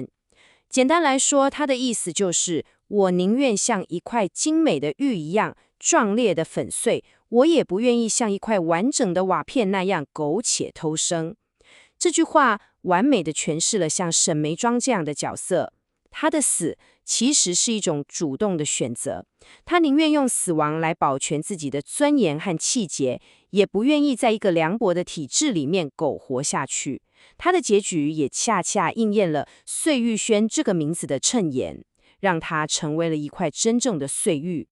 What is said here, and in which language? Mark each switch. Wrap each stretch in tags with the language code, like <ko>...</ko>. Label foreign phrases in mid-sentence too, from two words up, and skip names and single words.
<zh>簡單來說，它的意思就是我寧願像一塊精美的玉一樣壯烈的粉碎，我也不願意像一塊完整的瓦片那樣苟且偷生。這句話完美的詮釋了像沈眉莊這樣的角色，她的死其實是一種主動的選擇，她寧願用死亡來保全自己的尊嚴和氣節，也不願意在一個涼薄的體制裡面苟活下去。她的結局也恰恰應驗了碎玉軒這個名字的讖言，讓她成為了一塊真正的碎玉。</zh>